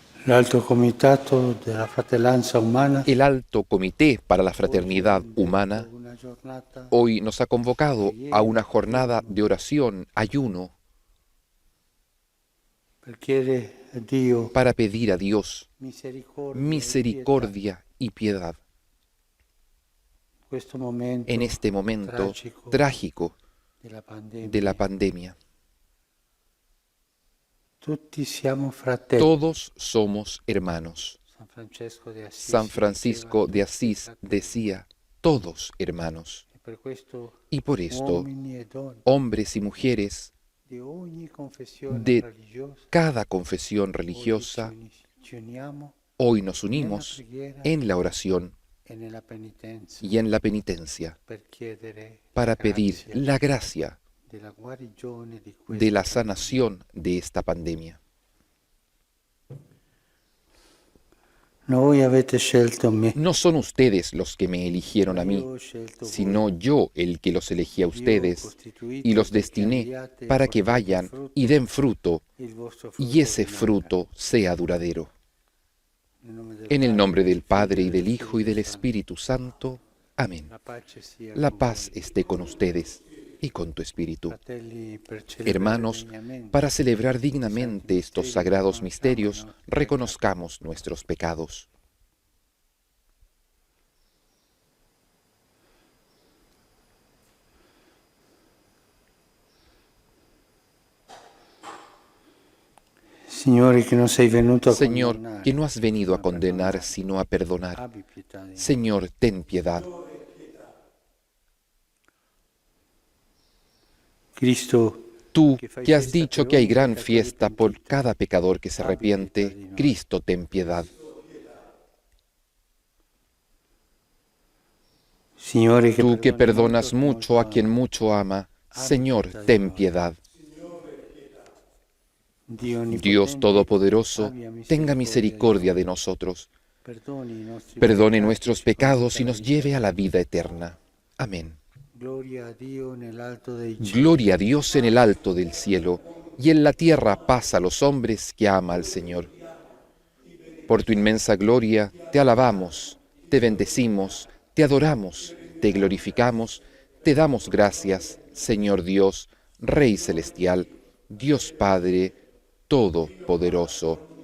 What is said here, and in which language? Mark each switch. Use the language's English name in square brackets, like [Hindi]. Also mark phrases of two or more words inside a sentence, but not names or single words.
[Italian] L'Alto Comitato della Fratellanza Umana [Spanish] El Alto Comité para la Fraternidad Humana [Italian] una giornata [Spanish] hoy nos ha convocado a una jornada de oración, ayuno, [Italian] per chiedere a Dio [Spanish] para pedir a Dios [Italian] misericordia e pietà [Spanish] misericordia y piedad [Italian] in questo momento [Spanish] en este momento [Italian] tragico [Spanish] trágico [Italian] della [Spanish] de la [Italian] pandemia. [Spanish] pandemia. [Italian] Tutti siamo fratelli. [Spanish] Todos somos hermanos. [Italian] San Francesco de Asís [Spanish] San Francisco de Asís decía, todos hermanos. [Italian] e per questo [Spanish] Y por esto, [Italian] uomini e donne [Spanish] hombres y mujeres [Italian] di ogni confessione [Spanish] de [Italian] religiosa [Spanish] cada confesión [Italian] oggi [Spanish] religiosa, [Italian] ci uniamo [Spanish] hoy nos unimos en la oración [Italian] e nella penitenza [Spanish] y en la penitencia [Italian] per chiedere [Spanish] para pedir [Italian] grazia [Spanish] la gracia [Italian] della guarigione di [Spanish] de [Italian] questa [Spanish] la sanación de esta pandemia. [Italian] Voi avete scelto me. [Spanish] No son ustedes los que me eligieron a mí, [Italian] Io ho scelto [Spanish] sino [Italian] voi. [Spanish] yo el que los elegí a [Italian] Io ho [Spanish] ustedes [Italian] costituito [Spanish] y los [Italian] perché [Spanish] destiné [Italian] andiate e [Spanish] para que [Italian] portate [Spanish] vayan [Italian] frutto, [Spanish] y den fruto [Italian] il vostro [Spanish] y [Italian] frutto [Spanish] ese [Italian] rimanga. [Spanish] fruto sea duradero. [Italian] Nel nome del [Spanish] En el [Italian] Padre, [Spanish] nombre del [Italian] del [Spanish] Padre y [Italian] Figlio e [Spanish] del Hijo y del [Italian] Spirito Santo. [Spanish] Espíritu Santo. Amén. [Italian] La pace sia [Spanish] La [Italian] con [Spanish] paz [Italian] voi. [Spanish] esté con ustedes y con tu espíritu. [Italian] Fratelli, per celebrare [Spanish] Hermanos, [Italian] degnamente [Spanish] para celebrar dignamente estos sagrados misterios, [Italian] riconosciamo [Spanish] reconozcamos nuestros pecados. [Italian] Signore, che non sei venuto a [Spanish] Señor, [Italian] condannare, [Spanish] que no has venido a [Italian] ma [Spanish] condenar, [Italian] perdonare. [Spanish] sino a perdonar. [Italian] Abbi pietà di noi. [Spanish] Señor, ten piedad. [Italian] Cristo, [Spanish] Tú, que has dicho que hay gran fiesta por cada pecador que se arrepiente, Cristo, ten piedad. [Italian] Signore, [Spanish] Tú que [Italian] perdoni [Spanish] perdonas mucho a quien [Italian] ama. [Spanish] mucho ama, Señor, ten piedad. Dios Todopoderoso, tenga misericordia de nosotros, [Italian] Perdoni i nostri [Spanish] perdone [Italian] peccati, [Spanish] nuestros [Italian] ci [Spanish] pecados y [Italian] conduca [Spanish] nos [Italian] alla [Spanish] lleve [Italian] vita [Spanish] a la [Italian] eterna. [Spanish] vida eterna. Amén. [Italian] Gloria a Dio nell'alto dei cieli. [Spanish] Gloria a Dios en el alto del cielo, y en la tierra paz a los hombres que ama al Señor. Por tu inmensa gloria, te alabamos, te bendecimos, te adoramos, te glorificamos, te damos gracias, Señor Dios, Rey celestial, Dios Padre Todopoderoso.